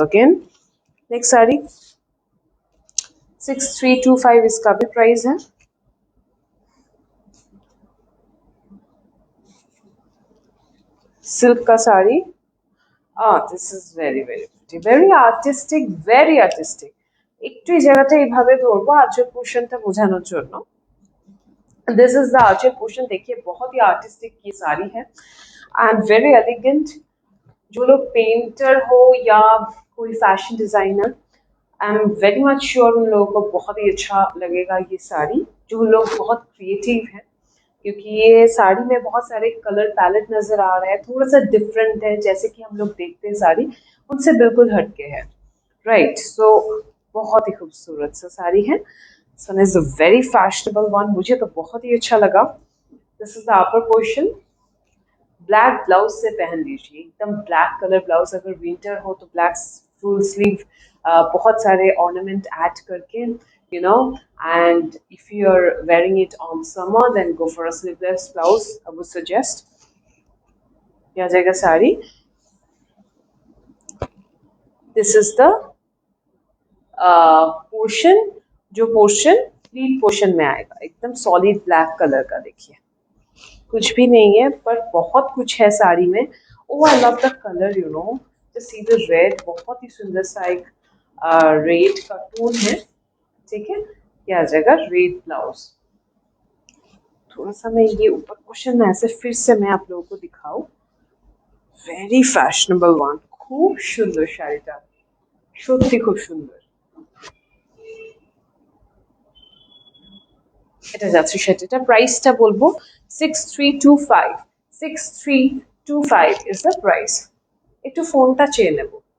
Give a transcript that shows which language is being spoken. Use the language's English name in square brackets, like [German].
[Hindi] Again next sari 6325, इसका भी price है। सिल्क का sari. [English] This is very very pretty, very artistic, very artistic. [Bangla] একটু এই জায়গাটা এইভাবে ধরবো আঁচল পোর্শনটা বোঝানোর জন্য। [English] This is the archer portion. [Hindi] देखिए, बहुत ही आर्टिस्टिक ये साड़ी है [English] And very elegant. [Hindi] जो लोग पेंटर हो या कोई fashion designer, [English] I am very much sure [Hindi] उन लोगों को बहुत ही अच्छा लगेगा ये साड़ी। जो लोग बहुत क्रिएटिव हैं, क्योंकि ये साड़ी में बहुत सारे कलर पैलेट नजर आ रहे हैं, थोड़ा सा डिफरेंट है जैसे कि हम लोग देखते हैं साड़ी, उनसे बिल्कुल हटके है। राइट, सो बहुत ही खूबसूरत सा साड़ी है। [English] this one is a very fashionable one, [Hindi] मुझे तो बहुत ही अच्छा लगा। [English] This is the upper portion. [Hindi] Black blouse से पहन लीजिए, एकदम ब्लैक कलर ब्लाउज। अगर विंटर हो तो ब्लैक फुल स्लीव, बहुत सारे ऑर्नामेंट ऐड करके, [English] you know, and if you're wearing it on summer then go for a sleeveless blouse, I would suggest। [Hindi] ये आ जाएगा sari. [English] This is the portion. [Hindi] जो portion pleat portion में आएगा, एकदम सॉलिड ब्लैक कलर का। देखिए, कुछ भी नहीं है पर बहुत कुछ है साड़ी में। [English] Oh I love the colour, you know, just see the red. [Hindi] बहुत ही सुंदर सा एक रेड का टोन है। ठीक है, ये आ जाएगा रेड ब्लाउज। थोड़ा सा मैं ये ऊपर पोर्शन में ऐसे फिर से मैं आप लोगों को दिखाऊं। [English] very fashionable one, [Bangla] খুব সুন্দর শাড়িটা, সত্যি খুব সুন্দর। এটা যাচ্ছে সেটা প্রাইসটা বলবো 6325। [English] 6325 is the price. [Bangla] একটু ফোনটা চেয়ে নেব।